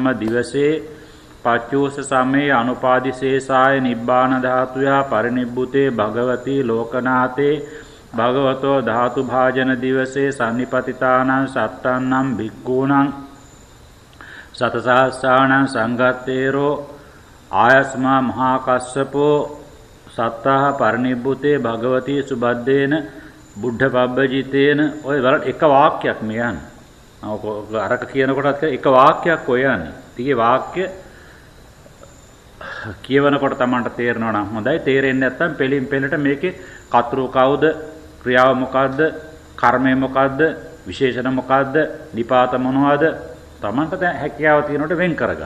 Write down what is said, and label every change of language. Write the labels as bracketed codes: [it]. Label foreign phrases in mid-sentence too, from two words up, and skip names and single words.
[pi] දිවසේ පච්චූස සමේ අනුපාදිශේෂාය නිබ්බාන ධාතුයා පරිනිබ්බුතේ භගවති ලෝකනාතේ භගවතෝ ධාතු භාජන දිවසේ සම්නිපතිතානං සත්තන්නම් භික්ඛූණං සතසහස්සානං සංඝත්තේරෝ ආයස්මා මහා කස්සපෝ සත්තහ පරිනිබ්බුතේ භගවති සුබද්දේන බුද්ධ පබ්බජිතේන [si] ඔය වල එක වාක්‍යයක් මේ යන්නේ. අරක කියනකොටත් එක වාක්‍යයක් ඔය යන්නේ. ඊගේ වාක්‍ය කියවනකොට Tamanට තේරෙනවා නම් හොඳයි. තේරෙන්නේ නැත්නම් පෙළින් පෙළට මේකේ කතරු කවුද, ක්‍රියාව මොකද්ද, කර්මය මොකද්ද, විශේෂණ මොකද්ද, නිපාත මොනවද Tamanට දැන් හැකියාව තියෙනකොට වෙන් කරගන්න.